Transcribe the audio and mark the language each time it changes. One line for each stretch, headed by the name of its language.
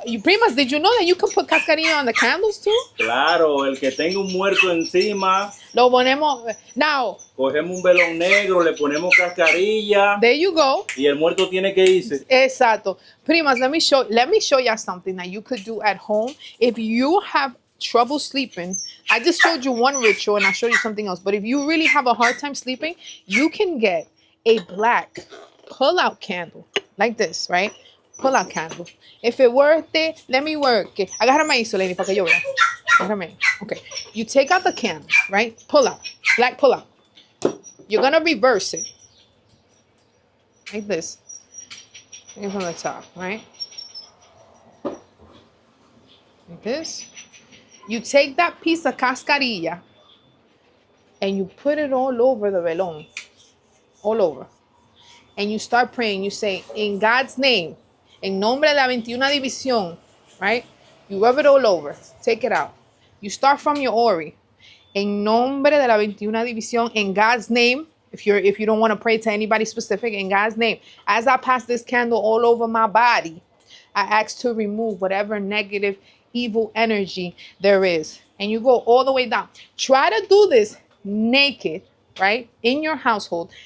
English: You, primas, did you know that you can put cascarilla on the candles too?
Spanish: Claro, el que tenga un muerto encima. Lo ponemos. Now. Cogemos un velón negro, le ponemos cascarilla.
English: There you go.
Spanish: Y el muerto tiene que irse. Exacto.
English: Primas, let me show you something that you could do at home if you have trouble sleeping. I just showed you one ritual and I'll show you something else. But if you really have a hard time sleeping, you can get a black pull-out candle like this, right? Pull-out candle. If it worth it, let me work it.
Spanish: Agárrame ahí, Soleni, para que yo vea. Agárrame. Okay.
English: You take out the candle, right? Pull out. Black pull-out. You're gonna reverse it like this. And from the top, right? Like this. You take that piece of cascarilla and you put it all over the velón. All over. And you start praying. You say, in God's name, en nombre de la 21 división, right? You rub it all over. Take it out. You start from your ori.
Spanish: En nombre de la 21 división, in God's name.
English: If you don't want to pray to anybody specific, in God's name. As I pass this candle all over my body, I ask to remove whatever negative, evil energy there is. And you go all the way down. Try to do this naked, right? In your household.